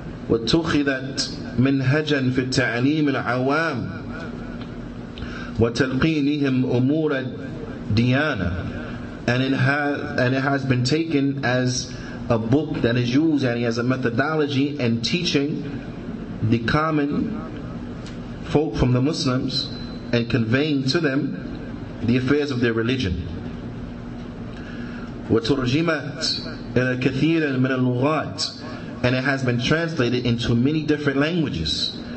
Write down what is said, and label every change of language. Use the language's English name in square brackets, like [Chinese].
[Arabic] واتخذت منهجا في التعليم العوام وتلقينهم أمور الديانة. [English] And it has been taken as a book that is used and as a methodology in teaching the common folk from the Muslims and conveying to them the affairs of their religion. [Arabic] وترجمت إلى كثير من اللغات. [English] And it has been translated into many different languages.